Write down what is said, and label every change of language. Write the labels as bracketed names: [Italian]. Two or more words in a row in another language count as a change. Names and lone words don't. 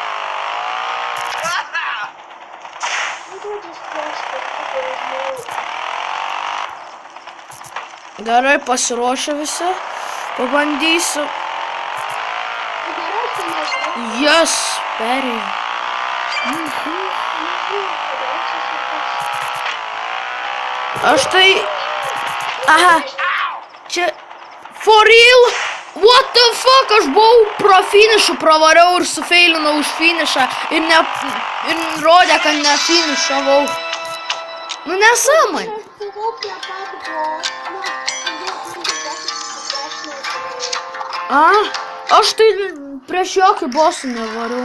[Lithuanian] Gerai, pasiruošę visi. Pabandysiu. Jas, perėjau. Aš tai... Aha. Čia... [English] For real? What the fuck? [Lithuanian] Aš buvau pro finišą pravariau ir sufeilinau už finišą. Ir rodė, kad ne finišavau. Nu nesąmonė. Aš tai prieš jokį bosą nevariau.